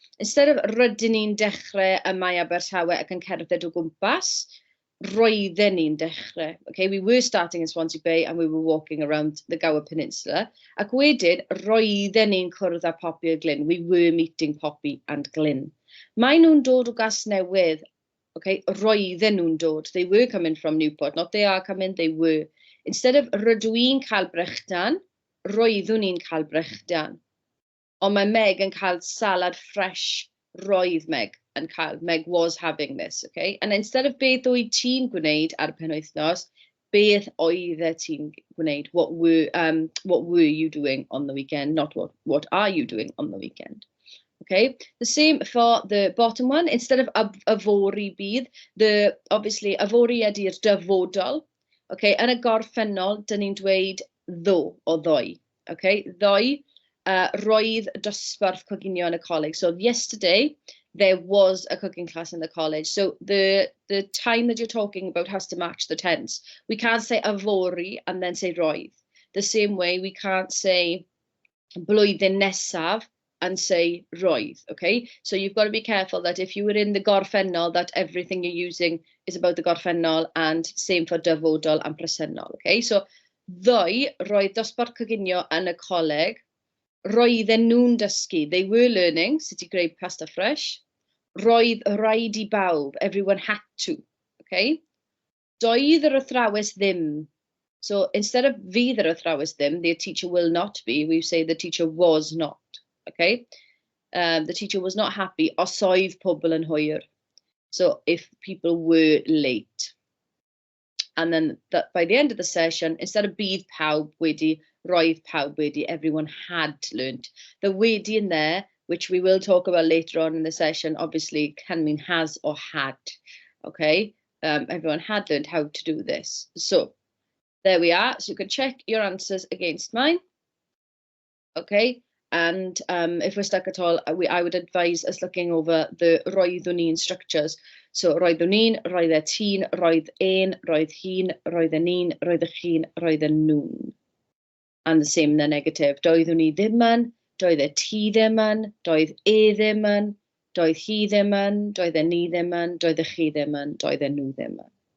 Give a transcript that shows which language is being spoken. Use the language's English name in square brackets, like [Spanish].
[Welsh] Instead of rydyn ni'n dechrau y mae Abertawe ac yn cerdded o gwmpas, roedden ni'n dechrau. [English] Okay, we were starting in Swansea Bay and we were walking around the Gower Peninsula. [Welsh] Ac wedyn, roedden ni'n cwrdd â Poppy a Glyn. [English] We were meeting Poppy and Glyn. [Welsh] Mae nhw'n dod o Gasnewydd. Okay, roedden nhw'n dod. [English] They were coming from Newport, not they are coming, they were. [Welsh] Instead of rydw i'n cael brechdan, roeddwn i'n cael brechdan. Ond mae Meg yn cael salad fresh, roedd Meg yn cael. [English] Meg was having this, okay? And instead of [Welsh] beth wyt ti'n gwneud ar y penwythnos, beth oeddet ti'n gwneud? [English] What were you doing on the weekend? Not what are you doing on the weekend? Okay, the same for the bottom one. [Welsh] Instead of yfory bydd, obviously yfory ydy'r dyfodol. Okay, yn y gorffennol, dyn ni'n dweud ddo o ddoi. Okay, ddoi, roedd dosbarth coginio yn y coleg. [English] So yesterday, there was a cooking class in the college. So the time that you're talking about has to match the tense. We can't say yfory and then say roedd. the same way we can't say blwyddyn nesaf and say roedd, okay? So you've got to be careful that if you were in the gorffennol, that everything you're using is about the gorffennol, and same for dyfodol and presennol, okay? [Welsh] So ddoe roedd dosbarth coginio yn y coleg, roedden nhw'n dysgu, [English] they were learning [Welsh] sut i greu pasta fresh, roedd rhaid I bawb, [English] everyone had to, [Welsh] okay? Doedd yr athrawes ddim. [English] So instead of [Welsh] fydd yr athrawes ddim, [English] the teacher will not be, we say the teacher was not, okay? The teacher was not happy [Welsh] os oedd pobl yn hwyr. [English] So if people were late. And then by the end of the session, instead of [Welsh] bydd pawb wedi, roedd pawb wedi, [English] everyone had learnt. The wedi in there, which we will talk about later on in the session, obviously can mean has or had, okay? Everyone had learned how to do this. So there we are. So you can check your answers against mine, okay? And if we're stuck at all, I would advise us looking over the roeddwn i'n structures. [Welsh] So roeddwn i'n, roedd ti'n, roedd ein, roedd hi'n, roedden ni'n, roeddech chi'n, roedden nhw'n. [English] And the same in the negative. [Welsh] Doeddwn I ddim yn, doedd ti ddim yn, doedd ddim yn, doedd hi ddim yn, doedden ni ddim yn, doeddech chi ddim yn, doedden nhw ddim yn.